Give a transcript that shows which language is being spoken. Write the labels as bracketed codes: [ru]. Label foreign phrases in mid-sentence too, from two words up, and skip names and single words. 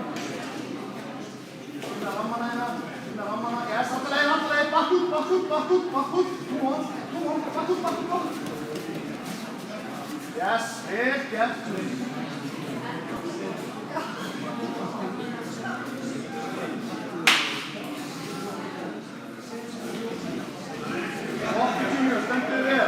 [is] Finna rammana hérna. Yes, handleið. Back út. [en] Come on. [is] Back út. Yes, vel gert. Junior, stendur þig vel.